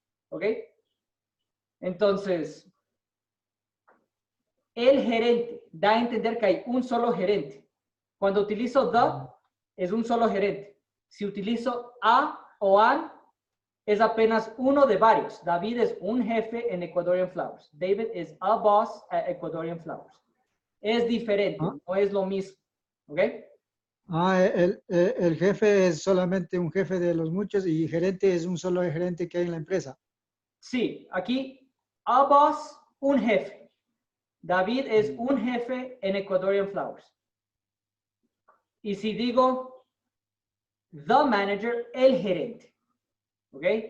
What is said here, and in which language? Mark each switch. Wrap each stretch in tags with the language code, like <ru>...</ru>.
<es>¿Ok? Entonces, el gerente da a entender que hay un solo gerente. Cuando utilizo the, es un solo gerente. Si utilizo a o an, es apenas uno de varios. David es un jefe en Ecuadorian Flowers.</es> <en>David is a boss at Ecuadorian Flowers.</en> <es>Es diferente, no es lo mismo. ¿Ok? El jefe es solamente un jefe de los muchos y gerente es un solo gerente que hay en la empresa. Sí, aquí,</es> <en>a boss,</en> <es>un jefe. David es un jefe en Ecuadorian Flowers. Y si digo</es> <en>the manager,</en> <es>el gerente. ¿Ok?</es>